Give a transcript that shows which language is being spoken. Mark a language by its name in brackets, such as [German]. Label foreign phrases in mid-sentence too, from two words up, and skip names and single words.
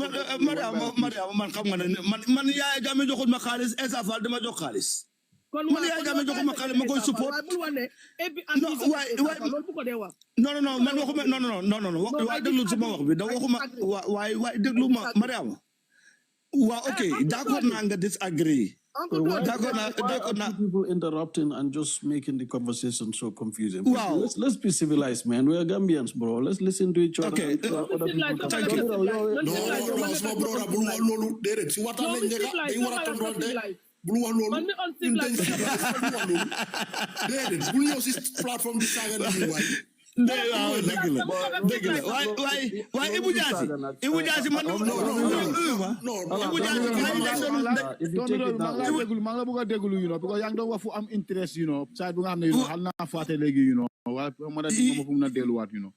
[Wolof] Mariama man xam nga ne man Yaya Jammeh joxul ma xaalis Essa Faal dama jox xaalis man Yaya Jammeh joxul ma xaalis ma koy support non man waxuma non waaye déglu suma wax bi da waxuma waaye déglu ma Mariama waaw ok d'accord naa nga disagree d'accord naa [English] people interrupting and just making the conversation so confusing. Wow. Let's be civilized, man. We are Gambians, bro. Let's listen to each other. Okay. Thank you. No, small brother, [Wolof] bulu wax lolu dedet ci wata lañ nekk dañ wara tonton de bulu wax lolu dedet bulu ñëw ci plateforme bi saga ni way dëgg la waaye Ibou Diassi man Ibou Diassi maa ngi la bëgg a déglu [French] parce que [Wolof] yaa ngi doon wax fu am interest saa bu nga xam ne xal naa fàtte léegi wala ma da ma fu mun a delluwaat